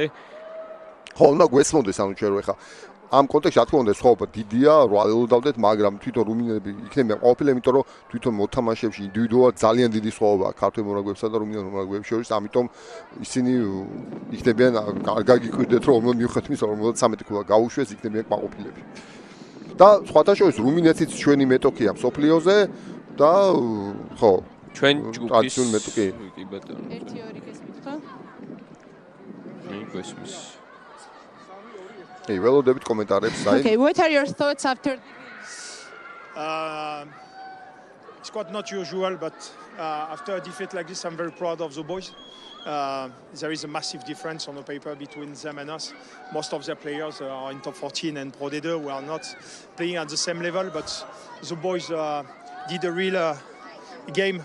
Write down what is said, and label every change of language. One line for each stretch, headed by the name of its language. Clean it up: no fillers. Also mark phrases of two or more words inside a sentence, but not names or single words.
Georgian: ხო უნდა გვესმოდეს ანუ ჩვენ ხა ამ კონტექსტში რა თქმა უნდა სხვაობა დიდია რა ველოდავდეთ მაგრამ თვითონ რუმინელები იქნებიან ყოფილი იმიტომ რომ თვითონ მოთამაშეებში ინდივიდუალურად ძალიან დიდი სხვაობაა ქართველ მონაგოებსა და რუმინელ მონაგოებს შორის ამიტომ ისინი იქნებიან კარგად გიკვირდეთ რომ მიუხედავად იმისა რომ 13 ქულა გაუშვეს იქნებიან ყოფილები და სხვათა შორის რუმინეთიც ჩვენი მეტოქია სოფლიოზე და ხო ჩვენ ჯგუფის მეტოქი კი ბატონო 1-2 გესმით ხო? გესმის Hey, ველოდებით კომენტარებს საერთოდ.
English: Okay, what are your thoughts after It's quite not usual, but after a defeat like this, I'm very proud of the boys. There is a massive difference on the paper between them and us. Most of their players are in top 14 and Pro D2. We are not playing at the same level, but the boys did a real game.